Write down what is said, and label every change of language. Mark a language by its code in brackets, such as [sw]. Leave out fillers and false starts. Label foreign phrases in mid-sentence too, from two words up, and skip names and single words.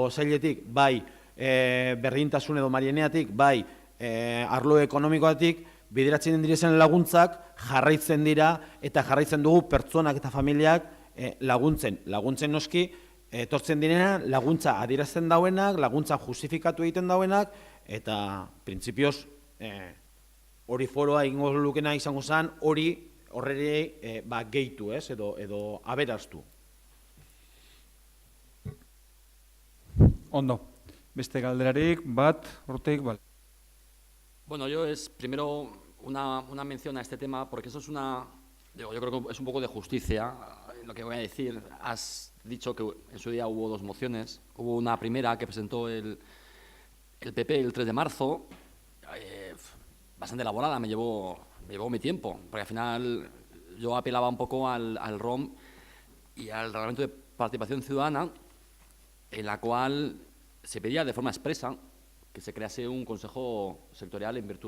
[eu] sailetik, bai berdintasun edo marieneatik, bai arlo ekonomikoatik, bideratzen direzen laguntzak jarraitzen dira eta jarraitzen dugu pertsonak eta familiak laguntzen noski, etortzen direna, laguntza adierazten dauenak, laguntza justifikatu egiten dauenak, eta printzipioz hori foroa egingo lukena izango zen, horreri gehitu, edo aberaztu. Ondo, beste galderarik, bat, hortik, bale. [es] Bueno, yo es primero una mención a este tema, porque eso es yo creo que es un poco de justicia, lo que voy a decir. Has dicho que en su día hubo dos mociones. Hubo una primera que presentó el PP el 3 de marzo, bastante elaborada, me llevó mi tiempo, porque al final yo apelaba un poco al ROM y al Reglamento de Participación Ciudadana, en la cual se pedía de forma expresa que se crease un consejo sectorial en virtud de...